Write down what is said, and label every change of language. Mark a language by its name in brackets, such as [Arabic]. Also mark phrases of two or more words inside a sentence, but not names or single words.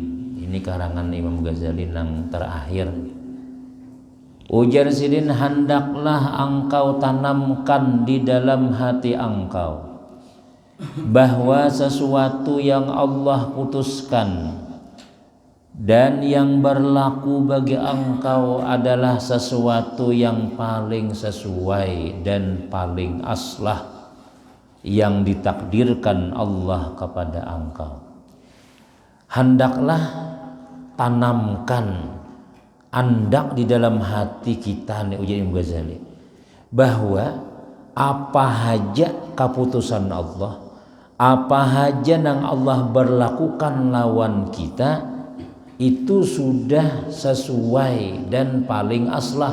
[Indonesian] Ini karangan Imam Ghazali yang terakhir. [Banjar] Ujar sidin, [Indonesian] hendaklah engkau tanamkan di dalam hati engkau bahwa sesuatu yang Allah putuskan dan yang berlaku bagi engkau adalah sesuatu yang paling sesuai dan paling aslah yang ditakdirkan Allah kepada engkau. Hendaklah tanamkan, [Banjar] andak di dalam hati kita nih, ujar Imam Ghazali, bahwa apa haja keputusan Allah, apa haja yang Allah berlakukan lawan kita, itu sudah sesuai dan paling aslah.